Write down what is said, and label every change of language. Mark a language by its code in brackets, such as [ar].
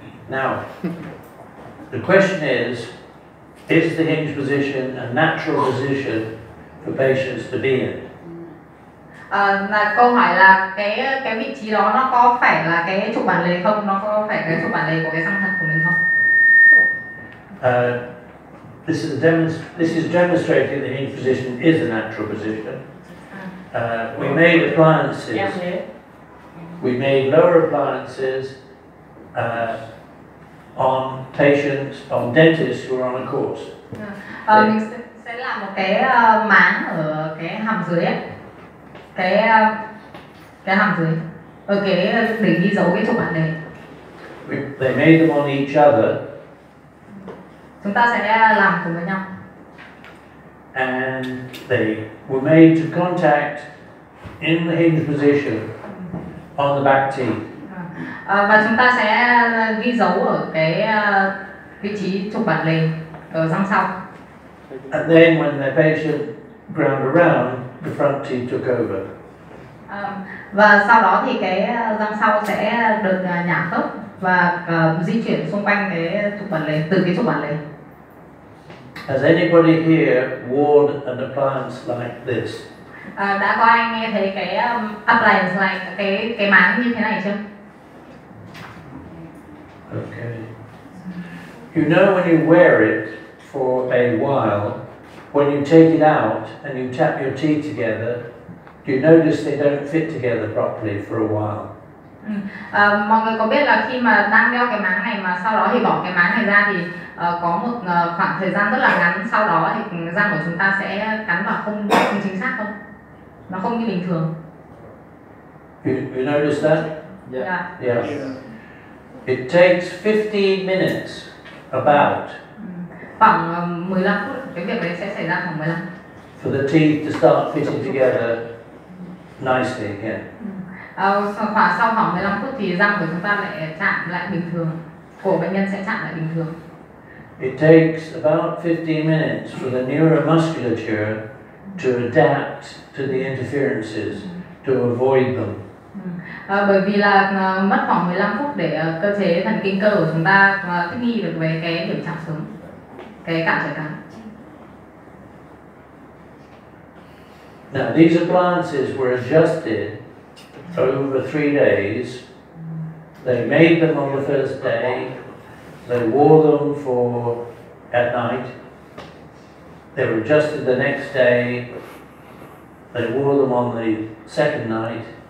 [en] Now, the question is the hinge position a natural position for patients to be in? [vi] Là câu hỏi là cái vị trí đó nó có phải là cái trục bản lề không? Nó có phải cái trục bản lề của cái răng thật của mình không? [en] This is demonstrating the hinge position is a natural position. We made appliances. We made lower appliances on patients, on dentists who are on a course. [vi] Mình sẽ làm một cái máng ở cái hàm dưới ấy. Cái hàm dưới ở cái để ghi dấu cái trục bản lề. [en] They made them on each other. [vi] Chúng ta sẽ làm cùng với nhau. [en] And they were made to contact in the hinge position on the back teeth. [vi] Và chúng ta sẽ ghi dấu ở cái vị trí trục bản lề ở răng sau. [en] And then when the patient ground around, the front teeth took over. [vi] Và sau đó thì cái răng sau sẽ được nhả khớp và di chuyển xung quanh cái trục bản lề, từ cái trục bản lề. [en] Has anybody here worn an appliance like this? [vi] Đã có ai nghe thấy cái [en] appliance like [vi] cái máng như thế này chưa? [en] Okay. You know when you wear it for a while, when you take it out and you tap your teeth together, you notice they don't fit together properly for a while. [vi] Mọi người có biết là khi mà đang đeo cái máng này mà sau đó thì bỏ cái máng này ra thì có một khoảng thời gian rất là ngắn sau đó thì răng của chúng ta sẽ cắn vào không chính xác không? Nó không như bình thường. [en] You notice that? Yeah. It takes 50 minutes about [vi] khoảng 15 phút, cái việc đấy sẽ xảy ra khoảng 15 [en] for the teeth to start fitting together nicely again. [vi] Khoảng sau khoảng 15 phút thì răng của chúng ta lại chạm lại bình thường, cổ bệnh nhân sẽ chạm lại bình thường. [en] It takes about 50 minutes for the neuromusculature to adapt to the interferences, to avoid them. [vi] Bởi vì là mất khoảng 15 phút để cơ chế thần kinh cơ của chúng ta thích nghi được với cái điểm chạm sớm, cái cản trở cắn. [en] Now these appliances were adjusted over 3 days. They made them on the first day. They wore them at night. They were adjusted the next day. They wore them on the second night.